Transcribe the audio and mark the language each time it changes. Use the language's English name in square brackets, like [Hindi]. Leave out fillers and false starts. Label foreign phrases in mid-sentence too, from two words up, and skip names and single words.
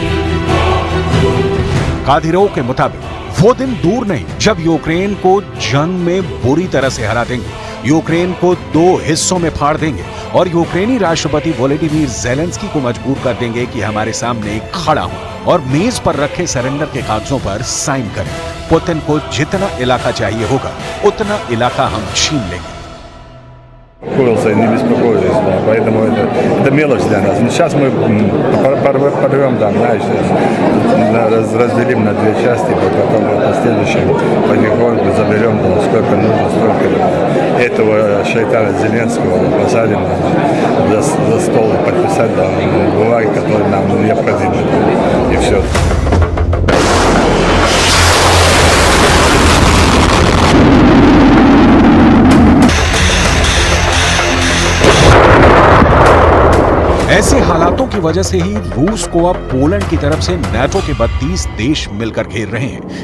[Hindi] कादिरोव के मुताबिक वो दिन दूर नहीं जब यूक्रेन को जंग में बुरी तरह से हरा देंगे, यूक्रेन को 2 हिस्सों में फाड़ देंगे और यूक्रेनी राष्ट्रपति वोलोडिमीर ज़ेलेंस्की को मजबूर कर देंगे कि हमारे सामने खड़ा हो और मेज पर रखे सरेंडर के कागजों पर साइन करें। पुतिन को जितना इलाका चाहिए होगा उतना इलाका हम छीन लेंगे। [Russian] Курился и не беспокоились, да, поэтому это мелочь для нас. Но сейчас мы порвем там, знаешь, разделим на 2 части, потом в последующем потихоньку заберем там, сколько нужно, столько этого шайтана Зеленского посадим за стол и подписать там бумаги, которые нам необходимы, и все. [Hindi] ऐसे हालातों की वजह से ही रूस को अब पोलैंड की तरफ से नाटो के 32 देश मिलकर घेर रहे हैं।